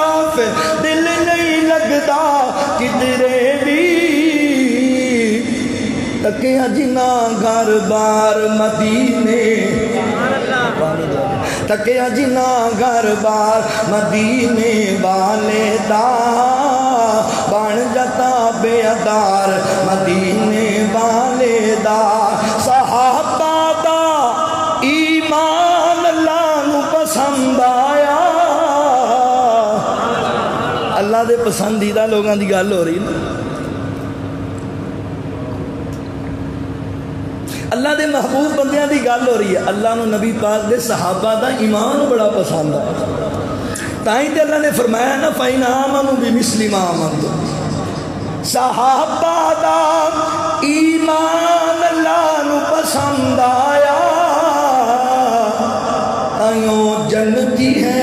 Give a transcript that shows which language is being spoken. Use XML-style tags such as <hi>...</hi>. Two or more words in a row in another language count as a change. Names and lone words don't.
<pa>صاف دل نہیں لگدا کدرے بھی تکیا جنا گھر بار مدینے تکیا جنا گھر بار مدینے والے دا بن جاتا بے ادار مدینے والے دا صحابہ دا ایمان اللہ نو پسند آیا اللہ دے پسندیدہ لوگاں دی گل ہو رہی نا اللہ دے محبوب بندیاں دی گل ہو رہی ہے اللہ نو نبی پاک دے صحابہ دا ایمان بڑا پسند ہے تائیں تے اللہ نے فرمایا نا</pa> <ar>فَإِنْ آمَنُوا بِمِثْلِ مَا آمَنْتُمْ</ar> <pa>صحابہ دا ایمان اللہ نو پسند آیا آئیوں جنتی ہے</pa>